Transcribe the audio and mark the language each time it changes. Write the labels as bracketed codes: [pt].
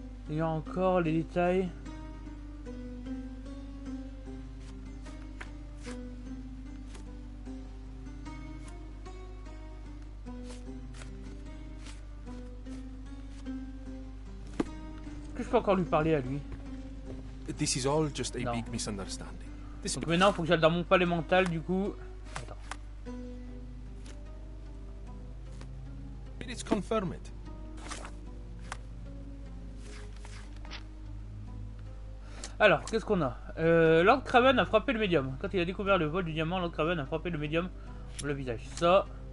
[fr] Il y a encore les détails. Je peux encore lui parler à lui. [en] This is all just a big misunderstanding. [fr] Donc maintenant, il faut que j'aille dans mon palais mental, du coup. Attends. [en] It's confirmed. [fr] Alors, qu'est-ce qu'on a Lord Craven a frappé le médium. Quand il a découvert le vol du diamant, Lord Craven a frappé le médium au le visage. Ça.